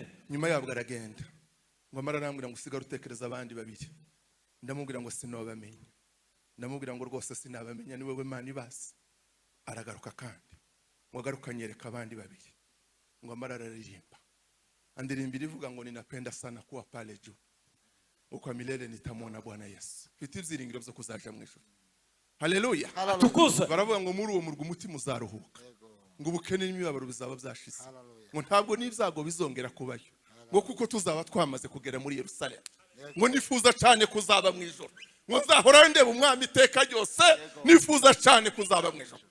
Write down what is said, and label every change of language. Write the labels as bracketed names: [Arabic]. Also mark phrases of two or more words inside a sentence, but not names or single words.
[Kinyarwanda] Nyuma yabwo aragenda, ngo amara arambwira ngo usigara utekereza abandi babiri. Ndamubwira ngo sinabamenya. Ndamubwira ngo rwose sinabamenya, ni wowe Imana ibazi. Aragaruka kandi ngo agaruka anyereka abandi babiri, ngo amara araririmba andirimbira ivuga ngo [Swahili] ninapenda sana kuwa pale juu, uko milele nitamwona Bwana Yesu. [Kinyarwanda] Mfite ibyiringiro byo kuzaja mu ijuru. Haleluya. tukuze Baravuga ngo muri uwo murwa umutima uzaruhuka, ngo ubukene n'imibabaro bizaba byashize, ngo ntabwo n'ibyago bizongera kubayo, ngo kuko tuzaba twamaze kugera muri Yerusalemu, ngo nifuza cyane kuzaba mu ijuru, ngo nzahora ndeba umwami iteka ryose, nifuza cyane kuzaba mu ijuru.